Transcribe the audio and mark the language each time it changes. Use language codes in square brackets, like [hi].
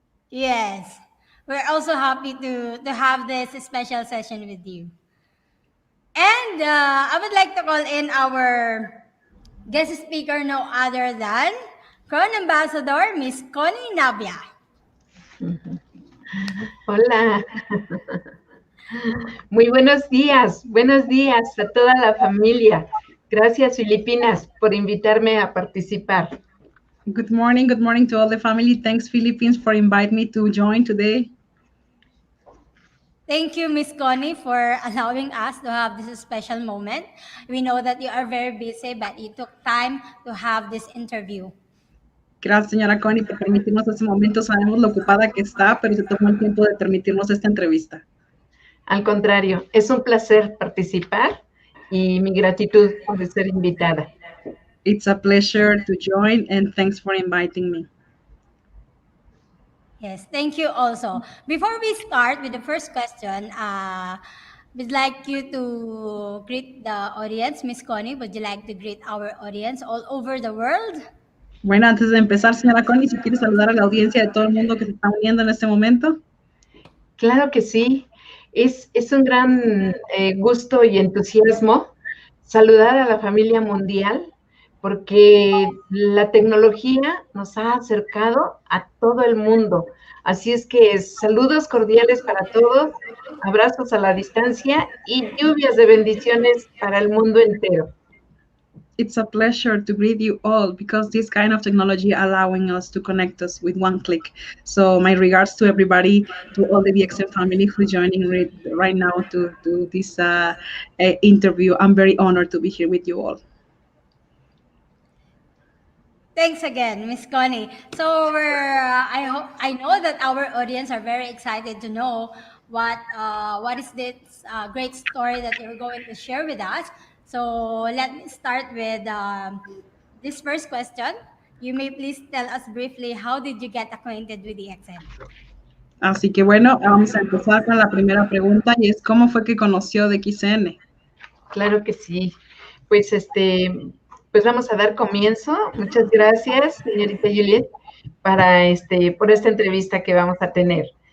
[en] yes. We're also happy to have this special session with you. And I would like to call in our guest speaker, no other than Crown Ambassador, Miss Conny Navia. [es] Hola, muy buenos días a toda la familia. Gracias, Filipinas, por invitarme a participar. [en] Good morning to all the family. Thanks, Philippines, for inviting me to join today. Thank you, Miss Connie, for allowing us to have this special moment. We know that you are very busy, but you took time to have this interview. [es] Gracias, señora Connie, por permitirnos este momento. Sabemos lo ocupada que está, pero se tomó el tiempo de permitirnos esta entrevista. Al contrario, es un placer participar y mi gratitud por ser invitada. [en] It's a pleasure to join, and thanks for inviting me. Yes, thank you also. Before we start with the first question, we'd like you to greet the audience. Miss Connie, would you like to greet our audience all over the world? [es] Bueno, antes de empezar, señora Connie, si quiere saludar a la audiencia de todo el mundo que se está uniendo en este momento. Claro que sí. Es un gran gusto y entusiasmo saludar a la familia mundial, porque la tecnología nos ha acercado a todo el mundo. Así es que saludos cordiales para todos, abrazos a la distancia y lluvias de bendiciones para el mundo entero. [en] It's a pleasure to greet you all, because this kind of technology allowing us to connect us with one click. So my regards to everybody, to all the DXN family who's joining right now to this interview. I'm very honored to be here with you all. Thanks again, Miss Connie. So I know that our audience are very excited to know what is this great story that you're going to share with us. So let me start with this first question. You may please tell us briefly, how did you get acquainted with the DXN? [es] Así que bueno, vamos a empezar con la primera pregunta, y es ¿cómo fue que conoció DXN? Claro que sí. Pues pues vamos a dar comienzo. Muchas gracias, señorita Juliet, por esta entrevista que vamos a tener.